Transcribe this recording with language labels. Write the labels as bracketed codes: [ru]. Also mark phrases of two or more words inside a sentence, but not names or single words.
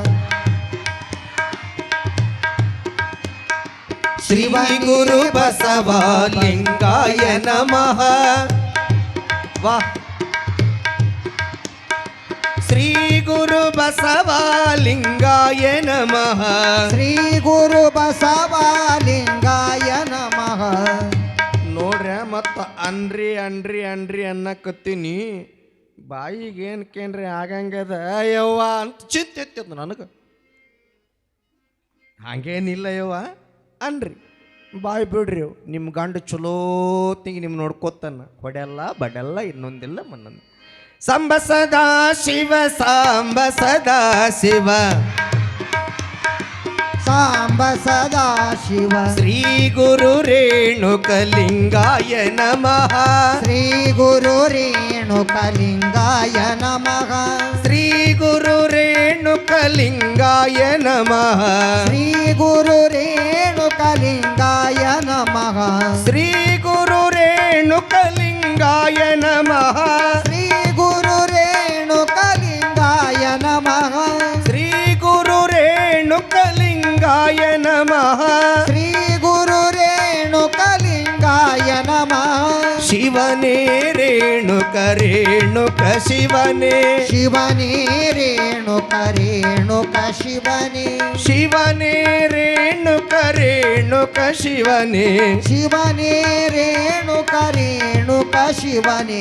[sa] ಶ್ರೀ ಗುರು ಬಸವಲಿಂಗಾಯ ನಮಃ. ವಾ ಶ್ರೀ ಗುರು ಬಸವಲಿಂಗಾಯ ನಮಃ. ಶ್ರೀ ಗುರು ಬಸವಲಿಂಗಾಯ ನಮಃ. [kn] ನೋಡ್ರ ಮತ್ತ ಅನ್ರಿ ಅನ್ರಿ ಅನ್ರಿ ಅನ್ನಕತ್ತೀನಿ ಬಾಯಿಗೇನು ಕೇನ್ರಿ ಆಗಂಗದ ಯವ್ವ ಅಂತ ಚಿಂತೆ ಎತ್ತದ ನನಗೆ. ಹಾಗೇನಿಲ್ಲ ಯವ್ವ ಅನ್ರಿ ಬಾಯಿ ಬಿಡ್ರಿ. ನಿಮ್ಮ ಗಂಡು ಚಲೋತ್ತಿಗೆ ನಿಮ್ಮ ನೋಡ್ಕೋತಾನ ಹೊಡೆಯಲ್ಲ ಬಡೆಲ್ಲ ಇನ್ನೊಂದಿಲ್ಲ ಮನ್ನೊಂದು. [sa] ಸಂಬ ಸದಾ ಶಿವ ಸಾಂಬ ಸದಾ ಶಿವ. ಸಾಂಬ ಸದಾ ಶಿವ. ಶ್ರೀ ಗುರು ರೇಣುಕಲಿಂಗಾಯ ನಮಃ. ಶ್ರೀ ಗುರು ರೇಣುಕಲಿಂಗಾಯ ನಮಃ. ಶ್ರೀ ಗುರು ರೇಣುಕಲಿಂಗಾಯ ನಮಃ. ಶ್ರೀ ಗುರು ರೇಣುಕಲಿಂಗಾಯ ನಮಃ. ಶ್ರೀ ಗುರು ರೇಣುಕಲಿಂಗಾಯ ನಮಃ. ಶ್ರೀ ಗುರು ರೇಣುಕಲಿಂಗಾಯ ನಮಃ. ಶ್ರೀ ಗುರು ರೇಣುಕಲಿಂಗಾಯ ನಮಃ. ಶ್ರೀ ಗುರು ರೇಣುಕಲಿಂಗಾಯ ನಮಃ. [kn] ಶಿವನೇ ರೇಣುಕ ರೇಣುಕ ಶಿವನೇ. ಶಿವನೇ ರೇಣುಕ ರೇಣುಕ ಶಿವನೇ. ಶಿವನೇ ರೇಣುಕ ರೇಣುಕ ಶಿವನೇ. ಶಿವನೇ ರೇಣುಕ ರೇಣುಕ ಶಿವನೇ.